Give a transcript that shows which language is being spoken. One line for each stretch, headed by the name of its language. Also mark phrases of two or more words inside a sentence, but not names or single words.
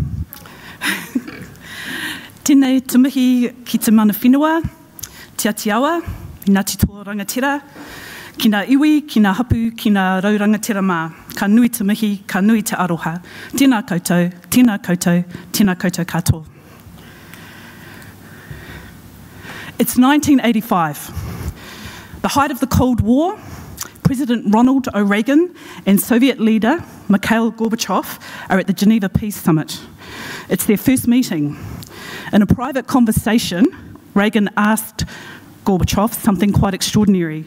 Māori: Tēnei te mihi ki te mana whenua, te atiawa, i ngā tito rangatira, ki ngā iwi, ki ngā hapu, ki ngā raurangatira mā. Ka nui te mihi, ka nui te aroha. Tēnā koutou, tēnā koutou, tēnā koutou katoa.
English: It's 1985, the height of the Cold War. President Ronald O. Reagan and Soviet leader Mikhail Gorbachev are at the Geneva Peace Summit. It's their first meeting. In a private conversation, Reagan asked Gorbachev something quite extraordinary.